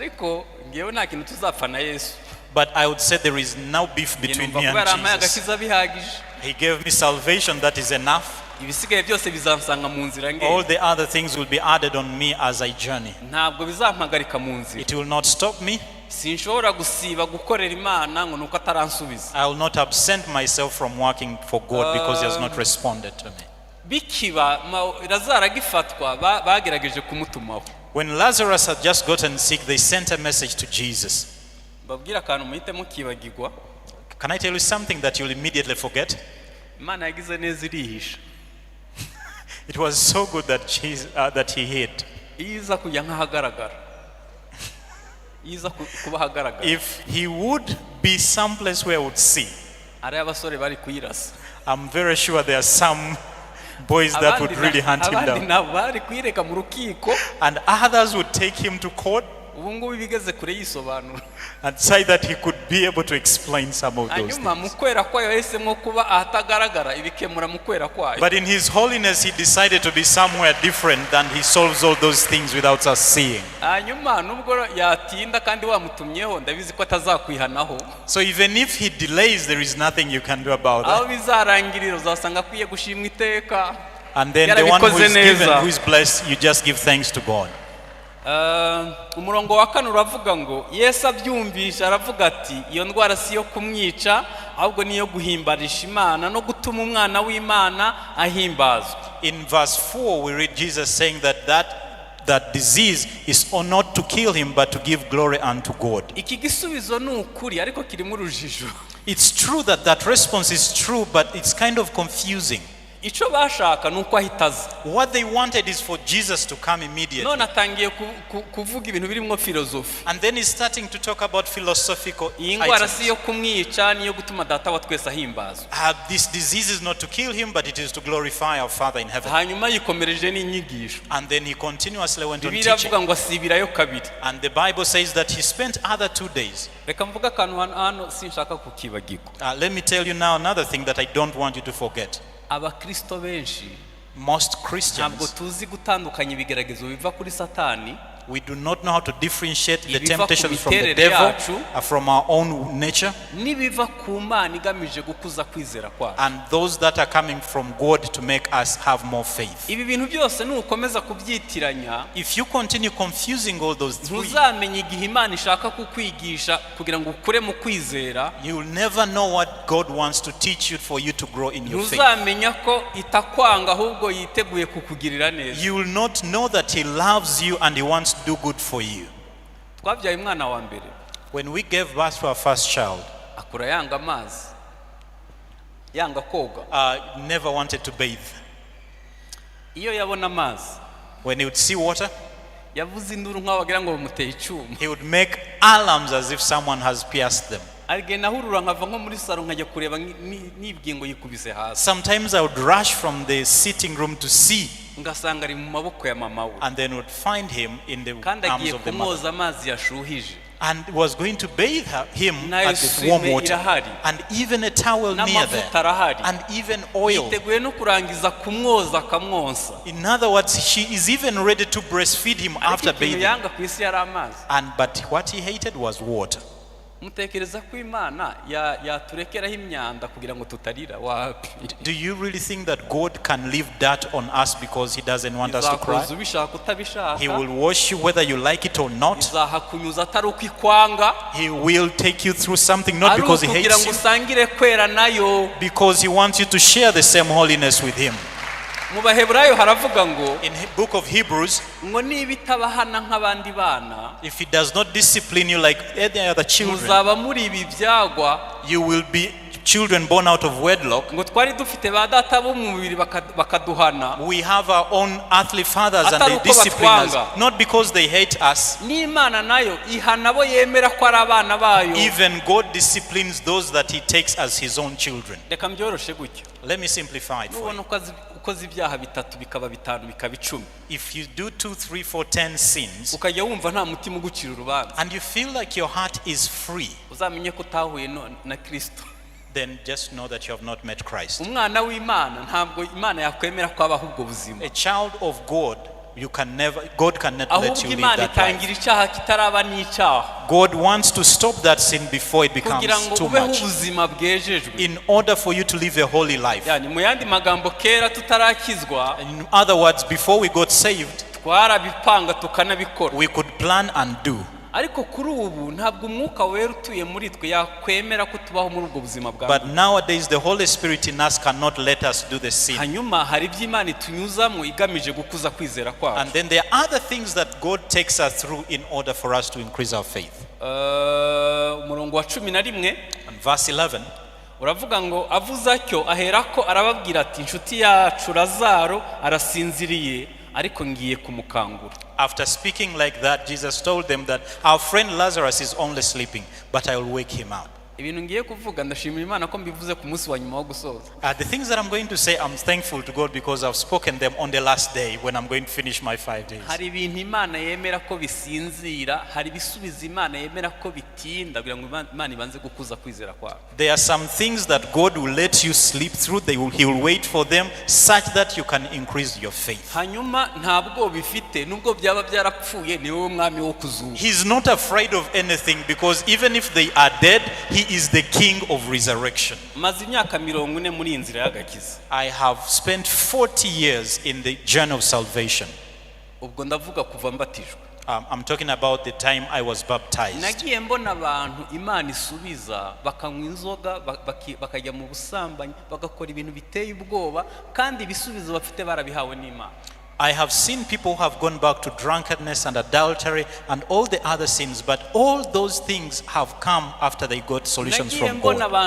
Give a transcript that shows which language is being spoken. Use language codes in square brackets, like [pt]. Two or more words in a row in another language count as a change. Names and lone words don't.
[en] But I would say there is no beef between me and Jesus. He gave me salvation, that is enough. All the other things will be added on me as I journey. It will not stop me. [rw] sinshobora gusiba gukorera Imana ngo nuko ataransubiza. [en] I will not absent myself from working for God because he has not responded to me. [rw] Bikiba Lazaro agifatwa bagerageje kumutumaho. [en] When Lazarus had just gotten sick, they sent a message to Jesus. [rw] Babwira akantu muhite mukibagirwa. [en] Can I tell you something that you'll immediately forget? [rw] Imana yagize neza irihisha. [en] It was so good that he hid. [rw] Iza kujya nkahagaragara. Iza kuba hagaragara. [en] If he would be someplace where I would see, [rw] ari abasore bari kuyirasa. [en] I'm very sure there are some boys that would really hunt him down. [rw] Bari kuyireka mu rukiko. [en] And others would take him to court [rw] Ubu ngubu bigeze kure yisobanura. [en] and say that he could be able to explain some of those [rw] Hanyuma [en] things. [rw] mukwera kwayo yahisemo kuba ahatagaragara ibikemura mukwera kwayo. [en] But in his holiness, he decided to be somewhere different, than he solves all those things without us seeing. [rw] Hanyuma nubwo yatinda kandi wamutumyeho ndabizi ko atazakwihanaho. [en] So even if he delays, there is nothing you can do about [rw] Aho [en] that. [rw] bizarangirira uzasanga akwiye gushimwa iteka. [en] And then the one who is given, who is blessed, you just give thanks to God. [rw] Umurongo wa 4 uravuga ngo Yesu abyumvisha aravuga ati iyo ndwara si yo kumwica ahubwo niyo guhimbarisha Imana no gutuma umwana w'Imana ahimbazwa. [en] In verse 4, we read Jesus saying that disease is not to kill him, but to give glory unto God. [rw] Iki gisubizo ni ukuri ariko kirimo urujijo. [en] It's true that response is true, but it's kind of confusing. [rw] Ico bashaka nuko ahitaza. [en] What they wanted is for Jesus to come immediately. [rw] None atangiye kuvuga ibintu birimo philosophy. [en] And then he's starting to talk about philosophical [rw] Ingwara si [en] items. [rw] yo kumwica niyo gutuma data wa twese ahimbazwa. [en] This disease is not to kill him, but it is to glorify our Father in heaven. [rw] Hanyuma yikomereje n'inyigisho. [en] And then he continuously went on [rw] Bibiliya [en] teaching. [rw] avuga ngo asibirayo kabiri. [en] And the Bible says that he spent other 2 days. [rw] Reka mvuga akantu hano sinshaka kukibagirwa. [en] Let me tell you now another thing that I don't want you to forget. [rw] Abakristo benshi [en] Most [rw] ntabwo [en] Christians, [rw] tuzi gutandukanya ibigeragezo biva kuri Satani [en] we do not know how to differentiate the [rw] Ibiva [en] temptations [rw] ku [en] from the [rw] miterere [en] devil, [rw] yacu. [en] from our own nature, [rw] n'ibiva ku Mana igamije gukuza kwizera kwacu. [en] and those that are coming from God to make us have more faith. [rw] Ibi bintu byose nukomeza kubyitiranya [en] If you continue confusing all those three, [rw] ntuzamenye igihe Imana ishaka kukwigisha kugira ngo ukure mu kwizera. [en] you will never know what God wants to teach you for you to grow in your faith. [rw] Ntuzamenya ko itakwanga ahubwo yiteguye kukugirira neza. [en] You will not know that he loves you and he wants to do good for you. [rw] Twabyaye umwana wa mbere [en] When we gave birth to our first child, [rw] akura yanga amazi, yanga koga. [en] never wanted to bathe. [rw] Iyo yabona amazi [en] When he would see water, [rw] yavuze induru nk'aho wagira ngo bamuteye icyuma. [en] he would make alarms as if someone has pierced them. [rw] Arigenda ahurura nkava nko muri saro nkajya kureba nibwiye ngo yikubise hasi. [en] Sometimes I would rush from the sitting room to see, [rw] Ngasanga ari mu maboko ya mama we. [en] and then would find him in the [rw] Kandi [en] arms [rw] agiye [en] of the mother, [rw] kumwoza amazi yashuhije. [en] and was going to bathe him [rw] Nayo [en] at the warm swime water, [rw] irahari. [en] and even a towel near [rw] N'amavuta [en] there, [rw] arahari. [en] and even oil. [rw] Yiteguye no kurangiza kumwoza akamwonsa. [en] In other words, she is even ready to breastfeed him [rw] Ariko [en] after [rw] ikintu [en] bathing. [rw] yanga ku isi yari amazi. [en] But what he hated was water. [rw] Mutekereza ko Imana yaturekeraho imyanda kugira ngo tutarira wapi? [en] Do you really think that God can leave dirt on us because he doesn't want us to cry? [rw] Izakuza ubishaka utabishaka. [en] He will wash you whether you like it or not. [rw] Izahakunyuza atari uko ikwanga. [en] He will take you through something not because he [rw] kugira [en] hates [rw] ngo [en] you, [rw] usangire kwera nayo. [en] because he wants you to share the same holiness with him. [rw] Mu Baheburayo haravuga ngo [en] In the book of Hebrews, [rw] ngo niba itabahana nk'abandi bana [en] if he does not discipline you like any other children, [rw] muzaba muri ibi byagwa. [en] you will be children born out of wedlock. [rw] Ngo twari dufite ba data bo mu mubiri bakaduhana. [en] We have our own earthly fathers and [rw] Atari [en] they [rw] uko [en] discipline us, [rw] batwanga. [en] not because they hate us. [rw] N'Imana nayo ihana bo yemera ko ari abana bayo. [en] Even God disciplines those that he takes as his own children. [rw] Reka mbyoroshe gutyo. [en] Let me simplify it for [rw] Nubona [en] you. [rw] ukoze ibyaha bitatu bikaba bitanu bikaba 10. [en] If you do 2, 3, 4, 10 sins, [rw] Ukajya wumva nta mutima ugucira urubanza. [en] and you feel like your heart is free, [rw] Uzamenye ko utahuye na Kristo. [en] then just know that you have not met Christ. [rw] Umwana w'Imana ntabwo Imana yakwemera ko abaho ubwo buzima. [en] A child of God, God cannot let [rw] Ahubwo [en] you live [rw] Imana [en] that life. [rw] itangira icyaha kitaraba n'icyaha [en] God wants to stop that sin before it becomes [rw] kugira ngo [en] too [rw] ubeho [en] much, [rw] ubuzima bwejejwe. [en] in order for you to live a holy life. [rw] Yani mu yandi magambo kera tutarakizwa [en] In other words, before we got saved, [rw] twarabipanga tukanabikora. [en] we could plan and do. [rw] ariko kuri ubu ntabwo umwuka wera utuye muri twe yakwemera ko tubaho muri ubwo buzima bwa [en] But nowadays the Holy Spirit in us cannot let us do the sin. [rw] hanyuma hari iby'Imana itunyuzamo igamije gukuza kwizera kwacu. [en] And then there are other things that God takes us through in order for us to increase our faith. [rw] Umurongo wa 11 [en] And verse 11, [rw] uravuga ngo avuze atyo aherako arababwira ati inshuti yacu Lazaro arasinziriye ariko ngiye kumukangura. [en] after speaking like that, Jesus told them that our friend Lazarus is only sleeping, but I will wake him up. [rw] Ibintu ngiye kuvuga ndashimira Imana ko mbivuze ku munsi wa nyuma wo gusoza. [en] The things that I'm going to say, I'm thankful to God because I've spoken them on the last day when I'm going to finish my 5 days. [rw] Hari ibintu Imana yemera ko bisinzira, hari bisubiza Imana yemera ko bitinda kugira ngo Imana ibanze gukuza kwizera kwawe. [en] There are some things that God will let you sleep through. He will wait for them such that you can increase your faith. [rw] Hanyuma ntabwo bifite nubwo byaba byarapfuye ni wowe mwami wo kuzuka. [en] He's not afraid of anything because even if they are dead, He is the King of resurrection. [rw] Maze imyaka 40 muri inzira y'agakiza. [en] I have spent 40 years in the journey of salvation. [rw] Ubwo ndavuga kuva mbatijwe. [en] I'm talking about the time I was baptized. [rw] Nagiye mbona abantu Imana isubiza bakanywa inzoga bakajya mu busambanyi bagakora ibintu biteye ubwoba kandi ibisubizo bafite barabihawe n'Imana. [en] I have seen people who have gone back to drunkenness and adultery and all the other sins, but all those things have come after they got solutions from God.